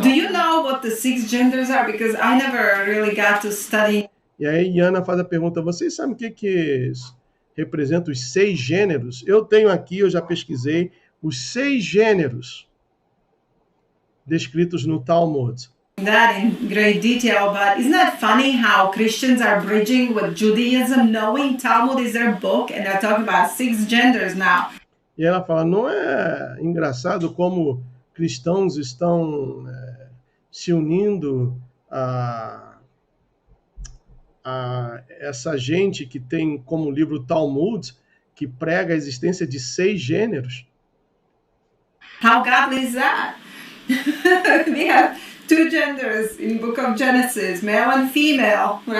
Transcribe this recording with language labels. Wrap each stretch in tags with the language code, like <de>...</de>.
<en>Do you know what the 6 genders are? Because I never really got to study.</en> <pt>E aí Iana faz a pergunta, vocês sabem o que representa os 6 gêneros? Eu tenho aqui, eu já pesquisei, os 6 gêneros descritos no Talmud.</pt> <en>That in great detail, but isn't that funny how Christians are bridging with Judaism, knowing Talmud is their book, and they're talking about 6 genders now?</en> <pt>E ela fala, não é engraçado como cristãos estão se unindo a essa gente que tem como livro Talmud, que prega a existência de 6 gêneros?</pt> <en>How godly is that? We have 2 genders in Book of Genesis, male and female.</en>